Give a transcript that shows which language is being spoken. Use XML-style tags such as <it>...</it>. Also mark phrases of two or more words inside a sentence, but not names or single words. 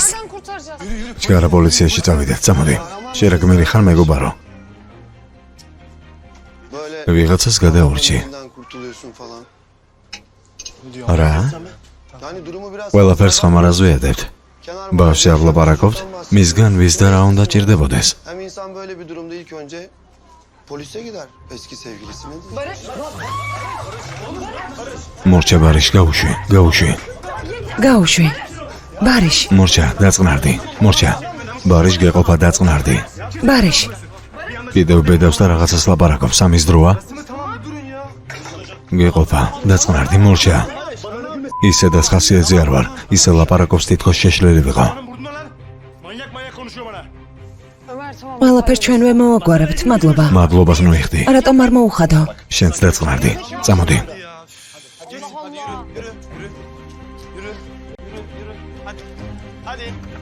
<ka>ჩქარა პოლიციაში წავიდეთ, წამოდი. შენ რა გმირი ხარ მეგობარო? ვიღაცას გადაურჩი. რა? ყველაფერს ხომ არ აზვიადებთ? ბავშვი არ ვლაპარაკობთ? მისგან ვის და რა უნდა ჭირდებოდეს?</ka> <tr>Hem insan böyle bir durumda ilk önce polise gider. Eski sevgilisine değil.</tr> <ka>მორჩა ბარიშ, გაუშვი. გაუშვი. ბარიშ. მორჩა, დაწყნარდი. მორჩა. ბარიშ გეყოფა დაწყნარდი. ბარიშ. კიდევ ბედავს და რაღაცას ლაპარაკობს, ამის დროა? გეყოფა, დაწყნარდი, მორჩა. ისე და ხასიათზე არ ვარ, ისე ლაპარაკობს თითქოს შეშლილი ვიყო. ყველაფერს ჩვენვე მოვაგვარებთ, მადლობა. მადლობას ნუიხდი. რატომ არ მოუხადო? შენც დაწყნარდი. წამოდი. Hadi.</ka>